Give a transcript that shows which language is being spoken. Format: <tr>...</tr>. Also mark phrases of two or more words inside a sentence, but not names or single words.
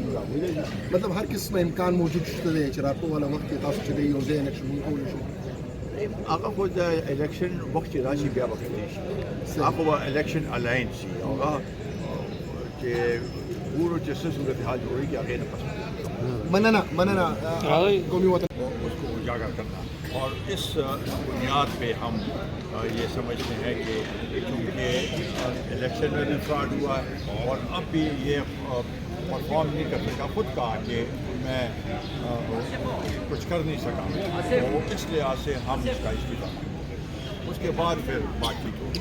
<ps>مطلب هر قسم امکان موجود شته دی چې راپو ولا وخت کې تاسو چې یو ځای الیکشن وکړو شو هغه خو د الیکشن وخت چې راشي بیا به کېدی شي هغه به الیکشن الاین شي هغه چې ګورو چې څه صورتحال جوړېږي هغې نه پس مننه قومي وطن</ps> <ur>اس کو اجاگر کرنا اور اس بنیاد پہ ہم یہ سمجھتے ہیں کہ چونکہ الیکشن میں بھی فراڈ ہوا ہے اور اب بھی یہ پرفارم نہیں کر سکا خود کہا کہ میں کچھ کر نہیں سکا تو اس لحاظ سے ہم اس کا استعفیٰ اس کے بعد پھر بات چیت ہوگی</ur>